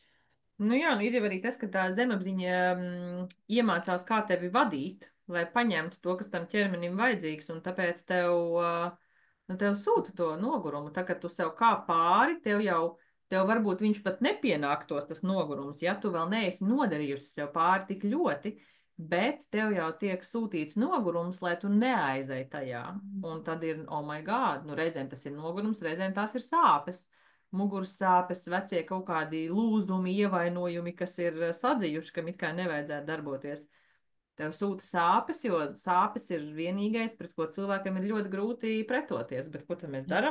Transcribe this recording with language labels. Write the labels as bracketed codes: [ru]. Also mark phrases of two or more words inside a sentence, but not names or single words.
[lv] Nu jā, nu ir jau arī tas, ka tā zemapziņa iemācās, kā tevi vadīt, lai paņemtu to, kas tam ķermenim vajadzīgs, un tāpēc tev sūta to nogurumu. Tā, kad tu sev kā pāri, tev varbūt viņš pat nepienāktos tas nogurums, ja tu vēl neesi nodarījusi sev pāri tik ļoti, bet tev jau tiek sūtīts nogurums, lai tu neaizej tajā. Un tad ir, [en] oh my God, [lv] nu reizēm tas ir nogurums, reizēm tās ir sāpes muguras sāpes, vecie kaut kādi lūzumi, ievainojumi, kas ir sadzījuši, kam it kā nevajadzētu darboties. Tev sūta sāpes, jo sāpes ir vienīgais, pret ko cilvēkam ir ļoti grūti pretoties. Bet ko tad mēs darām?